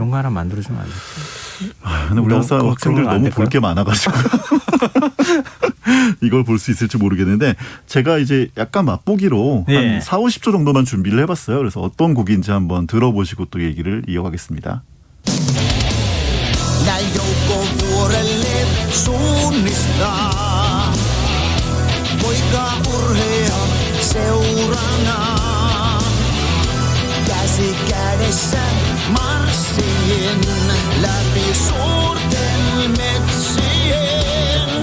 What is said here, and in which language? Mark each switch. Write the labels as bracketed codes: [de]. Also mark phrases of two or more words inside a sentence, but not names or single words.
[ko] 이런 거 하나 만들어주면 안 될까. 근데 우리나라 그거 학생들 안 너무 될까요? 볼 게 많아가지고 이걸 볼 수 있을지 모르겠는데 제가 이제 약간 맛보기로 예. 한 4, 50초 정도만 준비를 해봤어요. 그래서 어떤 곡인지 한번 들어보시고 또 얘기를 이어가겠습니다. [fi] Näin joukkovuorelle suunnistaa. Poika urhea seurana. Käsi kädessä marssiin läpi suurten metsien.